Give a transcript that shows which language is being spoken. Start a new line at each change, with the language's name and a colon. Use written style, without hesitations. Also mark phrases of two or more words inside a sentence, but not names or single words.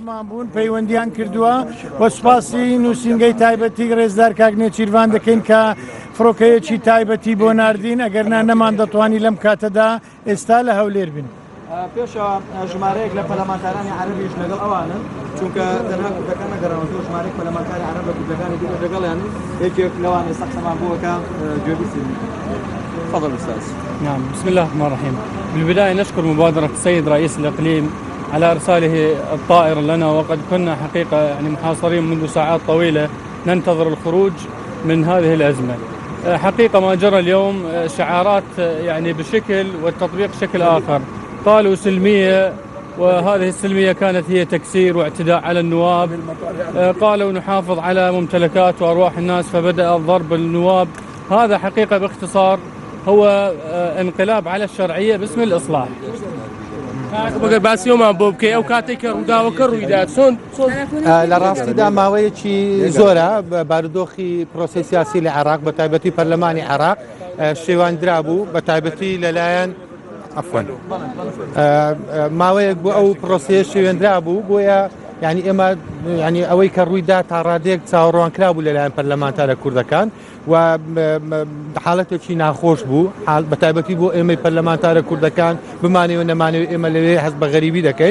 Central Kurdish: لەگەڵمان بوون پەیوەندیان کردووە و سوپاسی نووسینگەی تایبەتی ڕێزدار کاک نێچیروان دەکەین کە فڕۆکەیەکی تایبەتی بۆ ناردین ئەگەرنا نەمان دەتوانی لەم کاتەدا ئێستا لە هەولێر بن. پێشە ژمارەیەک لە پەرلەمانتارانی عەرەبیش لەگەڵ ئەوانن چونکە تەنها کوردەکان نەگەڕاوەتەوە ژمارەی پەرلەمانتاری عەرەب بە کوردەکانی دیکە لەگەڵیان یەکێک لەوان ئێستا قسەمان بووەکە گوێبیستی.
Arabic: تفضل أستاذ. نعم، بسم الله الرحمن الرحيم. بالبداية نشكر مبادرة السيد رئيس الإقليم على إرساله الطائرة لنا، وقد كنا حقيقة يعني محاصرين منذ ساعات طويلة ننتظر الخروج من هذه الأزمة. حقيقة ما جرى اليوم شعارات يعني بشكل والتطبيق شكل آخر. قالوا سلمية، وهذه السلمية كانت هي تكسير واعتداء على النواب. قالوا نحافظ على ممتلكات وأرواح الناس فبدأ الضرب النواب. هذا حقيقة باختصار هو انقلاب على الشرعية باسم الإصلاح.
Central Kurdish: بەگەر باسیەوەمان بۆ بکەی ئەو کاتێک کە ڕووداوەکە ڕوویدات لە ڕاستیدا ماوەیەکی زۆرە بارودۆخی پرۆسی سیاسی لە عێراق بە تایبەتی پەرلەمانی عێراق شێواندرا بوو بە تایبەتی لەلایەن عەفوەن ماوەیەک بۆ ئەو پرۆسەیە شێوێنرا بوو بۆیە يعني ئێمە يعني ئەوەی کە ڕوویدا تا ڕادێک چاوەڕوانکرا بوو لەلایەن پەرلەمانتارە کوردەکان و حاڵەتێکی ناخۆش بوو بە تایبەتی بۆ ئێمەی پەرلەمانتارە کوردەکان بمانەوە نەمانەوە ئێمە لەوێ هەست بە غەریبی دەکەین.